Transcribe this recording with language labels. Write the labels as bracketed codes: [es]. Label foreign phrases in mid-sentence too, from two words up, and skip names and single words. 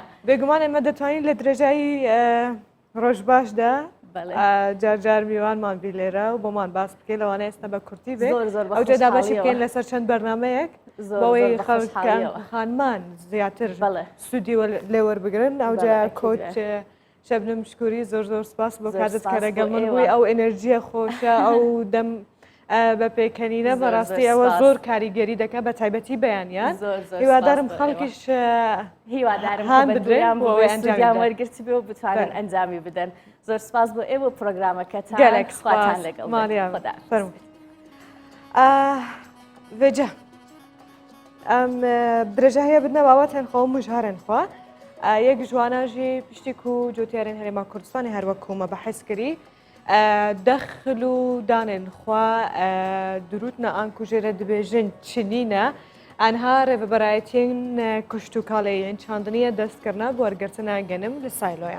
[ckb] بێگومان ئێمە دەتوانین لە درێژایی ڕۆژ باشدا جار میوانمان بی لێرە و بۆمان باس بکەین لەوانە ئێستا بە کورتی بێت ئەو جێدا بەشی بکەین لەسەر چەند بەرنامەیەک بەوەی خەڵکان خانمان زیاتر سوودی لێ وەربگرن ئەوجا کۆچ شەبنم شکوری زۆر زۆر سپاس بۆ کاتت کە لەگەڵ من بووی ئەو ئێنەرژیە خۆشە ئەو دەم بە پێکەنینە بەڕاستی ئەوە زۆر کاریگەری دەکات بە تایبەتی بەیانیان هیوادارم خەڵکیش هیوادارم بدرێن بۆ ئەنجامیان وەرگرتی بێ و بتوانن ئەنجامی بدەن. زۆر سپاس بۆ ئێوە پرۆگرامەکەتان گەلێکخواتان لەگەڵ [ku] vêce em birêje heye bidine babetên xwe û mijharên xwe yek jwanan jî piştî ku cotiyarên Herêma Kurdistanê her wek ku me behs kirî dexil û danên xwe dirûtina an ku jê re dibêjin çinîne enha rêveberayetiyên kuştûkalê yên çandiniye destkirina bi wergirtina genim li Sayloyan.